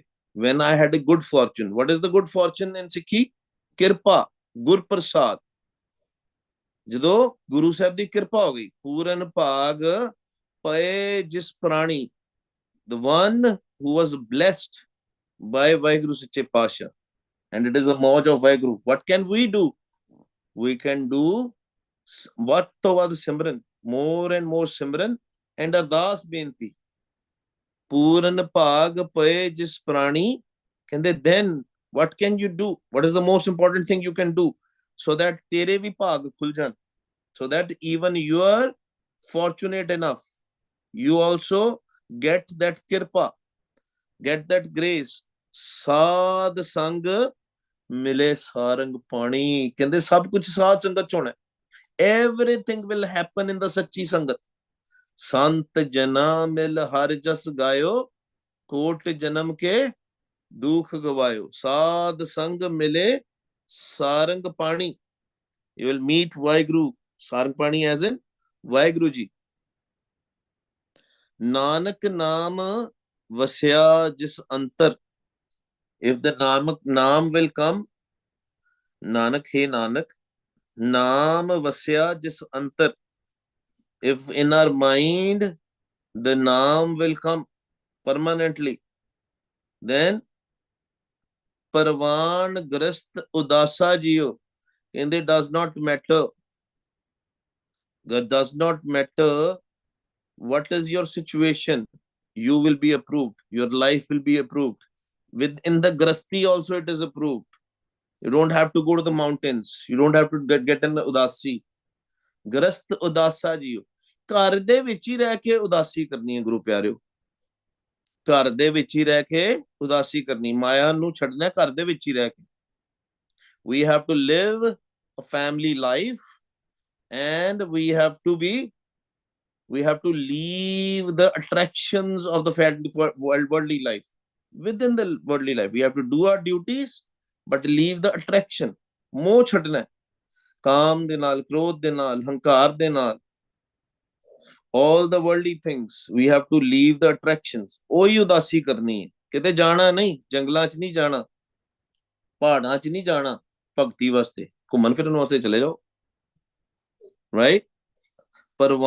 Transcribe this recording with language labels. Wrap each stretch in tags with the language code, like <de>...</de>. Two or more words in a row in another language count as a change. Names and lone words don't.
<en>When I had a good fortune. What is the good fortune in Sikhi?</en> <pa>ਕਿਰਪਾ, ਗੁਰ ਪ੍ਰਸਾਦ. ਜਦੋਂ ਗੁਰੂ ਸਾਹਿਬ ਦੀ ਕਿਰਪਾ ਹੋ ਗਈ. ਪੂਰਨ ਭਾਗ ਪਏ ਜਿਸ ਪ੍ਰਾਣੀ.</pa> <en>The one who was blessed by</en> <pa>ਵਾਹਿਗੁਰੂ ਸੱਚੇ ਪਾਤਸ਼ਾਹ,</pa> <en>and it is a mauj of Vaheguru. What can we do? We can do what to</en> <pa>ਵੱਧ ਸਿਮਰਨ,</pa> <en>more and more simran, and</en> <pa>ਅਰਦਾਸ ਬੇਨਤੀ. ਪੂਰਨ ਭਾਗ ਪਏ ਜਿਸ ਪ੍ਰਾਣੀ.</pa> <en>Then what can you do? What is the most important thing you can do so that</en> <pa>ਤੇਰੇ ਭੀ ਭਾਗ ਖੁੱਲ੍ਹ ਜਾਣ,</pa> <en>so that even you are fortunate enough, you also get that kirpa, get that grace.</en> <pa>ਸਾਧ ਸੰਗ ਮਿਲੇ ਸਾਰੰਗ ਪਾਣੀ. ਕਹਿੰਦੇ ਸਭ ਕੁਝ ਸਾਧ ਸੰਗਤ ਚ ਹੋਣਾ.</pa> <en>Everything will happen in the</en> <pa>ਸੱਚੀ ਸੰਗਤ. ਸੰਤ ਜਨਾ ਮਿਲ ਹਰ ਜਸ ਗਾਇਓ, ਕੋਟ ਜਨਮ ਕੇ ਦੁਖ ਗਵਾਇਓ. ਸਾਧ ਸੰਗ ਮਿਲੇ ਸਾਰੰਗ ਪਾਣੀ.</pa> <en>You will meet Vaheguru.</en> <pa>ਸਾਰੰਗ ਪਾਣੀ</pa> <en>as in Vaheguru ji.</en> <pa>ਨਾਨਕ ਨਾਮ ਵਸਿਆ ਜਿਸ ਅੰਤਰ.</pa> <en>If the Naam will come,</en> <pa>ਨਾਨਕ, ਹੇ ਨਾਨਕ, ਨਾਮ ਵਸਿਆ ਜਿਸ ਅੰਤਰ.</pa> <en>If in our mind the Naam will come permanently, then</en> <pa>ਪਰਵਾਣ ਗ੍ਰਸਤ ਉਦਾਸਾ ਜੀਓ.</pa> <en>And it does not matter. That does not matter what is your situation. You will be approved. Your life will be approved. Within the Grasti also it is approved. You don't have to go to the mountains. You don't have to get in the Udasi.</en> <pa>ਗ੍ਰਸਤ ਉਦਾਸਾ ਜੀਓ. ਘਰ ਦੇ ਵਿੱਚ ਹੀ ਰਹਿ ਕੇ ਉਦਾਸੀ ਕਰਨੀ ਹੈ ਗੁਰੂ ਪਿਆਰਿਓ. ਘਰ ਦੇ ਵਿੱਚ ਹੀ ਰਹਿ ਕੇ ਉਦਾਸੀ ਕਰਨੀ. ਮਾਇਆ ਨੂੰ ਛੱਡਣਾ ਘਰ ਦੇ ਵਿੱਚ ਹੀ ਰਹਿ ਕੇ.</pa> <en>We have to live a family life and we have to leave the attractions of the worldly life. Within the worldly life, we have to do our duties, but leave the attraction.</en> <pa>ਮੋਹ ਛੱਡਣਾ. ਕਾਮ ਦੇ ਨਾਲ, ਕ੍ਰੋਧ ਦੇ ਨਾਲ, ਹੰਕਾਰ ਦੇ ਨਾਲ,</pa> <en>all the worldly things, we have to leave the attractions.</en> <pa>ਉਹੀ ਉਦਾਸੀ ਕਰਨੀ ਹੈ. ਕਿਤੇ ਜਾਣਾ ਨਹੀਂ, ਜੰਗਲਾਂ 'ਚ ਨਹੀਂ ਜਾਣਾ, ਪਹਾੜਾਂ 'ਚ ਨਹੀਂ ਜਾਣਾ ਭਗਤੀ ਵਾਸਤੇ. ਘੁੰਮਣ ਫਿਰਨ ਵਾਸਤੇ ਚਲੇ ਜਾਓ. Right?</pa>